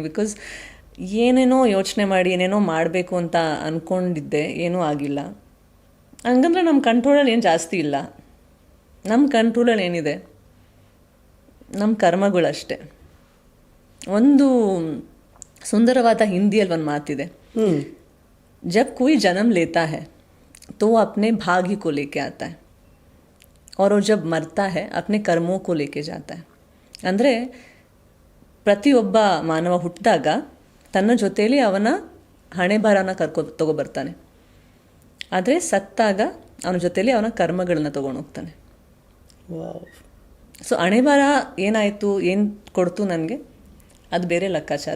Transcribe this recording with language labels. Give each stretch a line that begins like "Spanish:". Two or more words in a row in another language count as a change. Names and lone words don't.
Kannada: ಬಿಕಾಸ್ ಏನೇನೋ ಯೋಚನೆ ಮಾಡಿ ಏನೇನೋ ಮಾಡಬೇಕು ಅಂತ ಅಂದ್ಕೊಂಡಿದ್ದೆ, ಏನೂ ಆಗಿಲ್ಲ. ಹಂಗಂದ್ರೆ ನಮ್ಮ ಕಂಟ್ರೋಲಲ್ಲಿ ಏನು ಜಾಸ್ತಿ ಇಲ್ಲ. ನಮ್ಮ ಕಂಟ್ರೋಲಲ್ಲಿ ಏನಿದೆ? ನಮ್ಮ ಕರ್ಮಗಳಷ್ಟೇ. ಒಂದು ಸುಂದರವಾದ ಹಿಂದಿಯಲ್ಲಿ ಒಂದು ಮಾತಿದೆ,
Hindi: ಜಬ್ कोई जन्म लेता है तो वो अपने भाग्य को लेके आता है और वो जब मरता है अपने कर्मों को लेके जाता है.
Kannada: ಅಂದರೆ ಪ್ರತಿಯೊಬ್ಬ ಮಾನವ ಹುಟ್ಟಿದಾಗ ತನ್ನ ಜೊತೆಯಲ್ಲಿ ಅವನ ಹಣೆ ಭಾರನ ತಗೊಬರ್ತಾನೆ. ಆದರೆ ಸತ್ತಾಗ ಅವನ ಜೊತೆಲಿ ಅವನ ಕರ್ಮಗಳನ್ನ ತೊಗೊಂಡು ಹೋಗ್ತಾನೆ. ಸೊ ಹಣೆ ಭಾರ ಏನಾಯಿತು, ಏನು ಕೊಡ್ತು ನನಗೆ, ಅದು ಬೇರೆ ಲೆಕ್ಕಾಚಾರ.